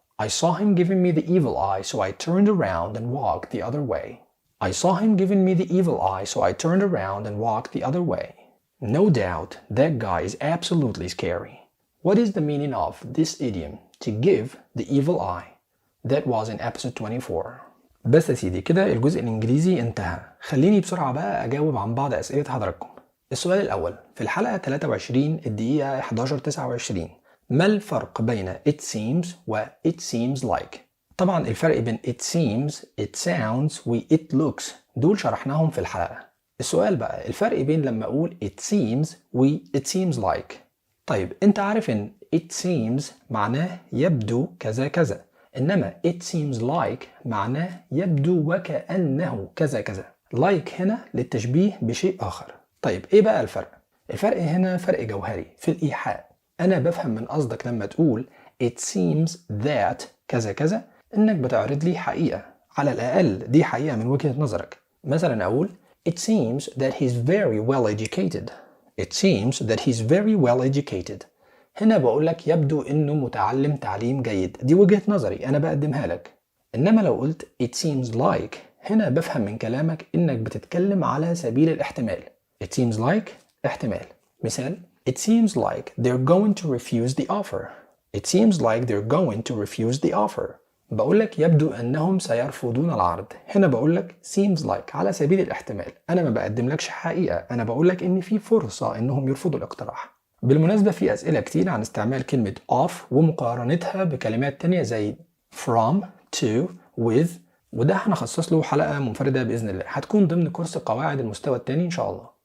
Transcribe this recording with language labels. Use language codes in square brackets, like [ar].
[en] I saw him giving me the evil eye, so I turned around and walked the other way. I saw him giving me the evil eye, so I turned around and walked the other way. No doubt, that guy is absolutely scary. What is the meaning of this idiom, to give the evil eye? That was in episode 24. [ar] بس يا سيدي كده الجزء الإنجليزي انتهى. خليني بسرعة بقى أجاوب عن بعض أسئلة حضراتكم. السؤال الأول في الحلقة 23 الدقيقة 11:29 ما الفرق بين it seems و [en] it seems like؟ [ar] طبعا الفرق بين it seems, it sounds و it looks دول شرحناهم في الحلقة. السؤال بقى الفرق بين لما أقول it seems و [en] it seems like. [ar] طيب أنت عارف إن it seems معناه يبدو كذا كذا، إنما [en] it seems like [ar] معناه يبدو وكأنه كذا كذا. like هنا للتشبيه بشيء آخر. طيب إيه بقى الفرق؟ الفرق هنا فرق جوهري في الإيحاء. أنا بفهم من قصدك لما تقول [en] it seems that [ar] كذا كذا إنك بتعرض لي حقيقة، على الأقل دي حقيقة من وجهة نظرك. مثلا أقول [en] it seems that he's very well educated. It seems that he's very well educated. [ar] هنا بقول لك يبدو إنه متعلم تعليم جيد، دي وجهة نظري أنا بقدمها لك. إنما لو قلت [en] it seems like [ar] هنا بفهم من كلامك إنك بتتكلم على سبيل الاحتمال. [en] It seems like [ar] احتمال. مثال [en] It seems like they're going to refuse the offer. It seems like they're going to refuse the offer. [ar] بقول لك يبدو أنهم سيرفضون العرض. هنا بقول لك [en] seems like [ar] على سبيل الاحتمال. أنا ما بقدم لكش حقيقة، أنا بقول لك إن في فرصة إنهم يرفضوا الاقتراح. بالمناسبة في أسئلة كتير عن استعمال كلمة of ومقارنتها بكلمات تانية زي from, to, with، وده هنخصص له حلقة منفردة بإذن الله هتكون ضمن كورس قواعد المستوى التاني إن شاء الله.